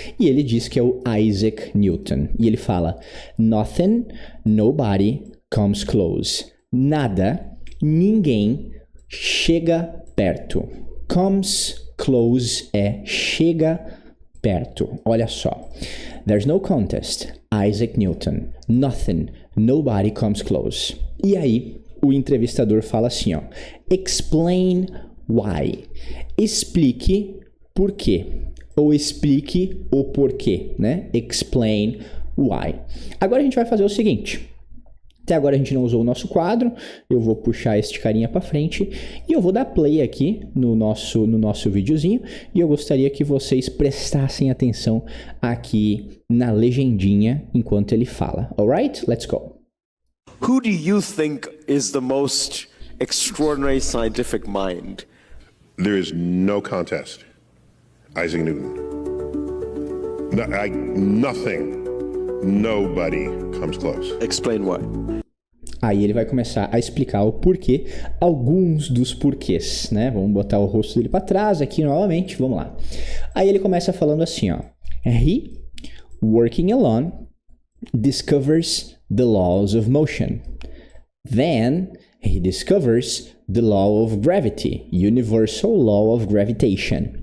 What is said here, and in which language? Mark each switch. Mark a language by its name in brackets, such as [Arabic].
[Portuguese] E ele diz que é o Isaac Newton. E ele fala, [English] nothing, nobody comes close. [Portuguese] Nada, ninguém chega perto. Comes close é chega perto. Olha só. [English] There's no contest. Isaac Newton. Nothing, nobody comes close. [Portuguese] E aí, o entrevistador fala assim, ó. [English] Explain why. [Portuguese] Explique por quê. Ou explique o porquê, né? [English] Explain why. [Portuguese] Agora a gente vai fazer o seguinte. Até agora a gente não usou o nosso quadro. Eu vou puxar este carinha para frente e eu vou dar play aqui no nosso videozinho. E eu gostaria que vocês prestassem atenção aqui na legendinha enquanto ele fala. [English] Alright? Let's go. Who do you think is the most extraordinary scientific mind? There is no contest. Isaac Newton. Nothing, nobody comes close. Explain why. [Portuguese] Aí ele vai começar a explicar o porquê, alguns dos porquês, né? Vamos botar o rosto dele para trás aqui novamente, vamos lá. Aí ele começa falando assim, ó. [English] He, working alone, discovers the laws of motion. Then he discovers the law of gravity, universal law of gravitation.